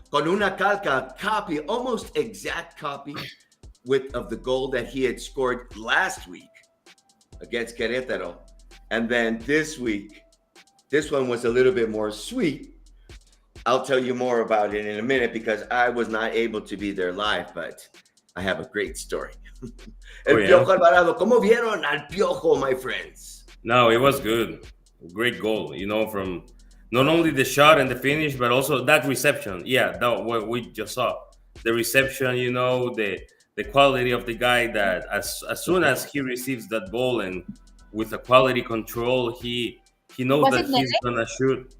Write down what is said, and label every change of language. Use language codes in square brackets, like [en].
[es] Con una calca [en] copy, almost exact copy of the goal that he had scored last week against Querétaro. And then this week, this one was a little bit more sweet. I'll tell you more about it in a minute because I was not able to be there live, but I have a great story. [es] El Piojo Alvarado. ¿Cómo vieron al Piojo, [en] my friends? No, it was good. Great goal, you know, from not only the shot and the finish, but also that reception. Yeah, that what we just saw. The reception, you know, the quality of the guy that as soon as he receives that ball and with a quality control, he knows that he's gonna shoot.